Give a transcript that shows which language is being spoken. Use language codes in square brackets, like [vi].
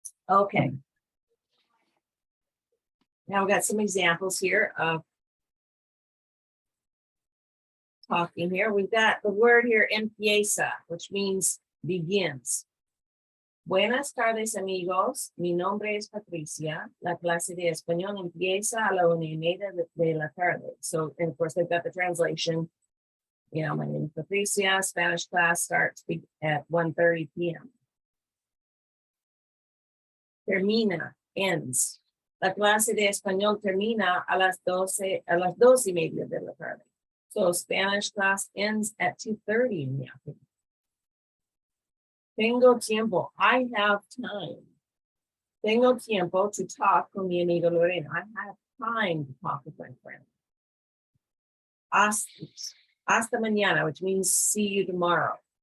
[en] Okay. Now we've got some examples here of talking here. We've got the word here, empieza, which means begins. [es] Buenas tardes, amigos. Mi nombre es Patricia. La clase de español empieza a la 1:30 de la tarde. [en] So, and of course, they've got the translation. You know, my name is Patricia. Spanish class starts at 1:30 p.m. Termina, ends. [es] La clase de español termina a las 2:30 de la tarde. [en] So Spanish class ends at 2:30 in the afternoon. [es] Tengo tiempo. [en] I have time. [es] Tengo tiempo [en] to talk [es] con mi amiga Lorena. [en] I have time to talk with my friend. [es] Hasta mañana, [en] which means see you tomorrow.